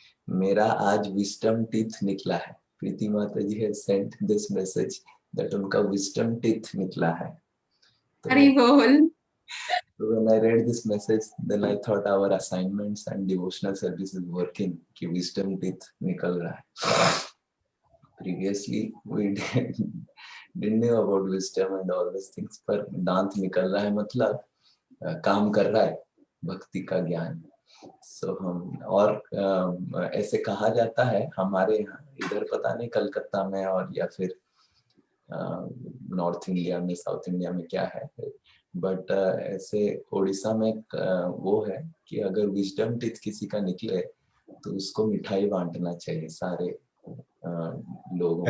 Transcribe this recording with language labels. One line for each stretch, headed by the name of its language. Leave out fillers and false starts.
Hindi: मेरा आज wisdom teeth निकला है. प्रीति माता जी
English: has sent this message that
Hindi: उनका विस्डम टीथ निकला है. हरि बोल.
English: So when I read this message, then I thought our assignments and devotional service is working.
Hindi: कि wisdom teeth निकल रहा है.
English: Previously we didn't know about wisdom and all these things,
Hindi: पर दांत निकल रहा है मतलब काम कर रहा है भक्ति का ज्ञान. So हम और ऐसे कहा जाता है हमारे यहाँ, इधर पता नहीं कलकत्ता में और या फिर नॉर्थ इंडिया में, साउथ इंडिया में क्या है, बट ऐसे उड़ीसा में वो है कि अगर विजडम टीथ किसी का निकले तो उसको मिठाई बांटना चाहिए सारे लोगों को.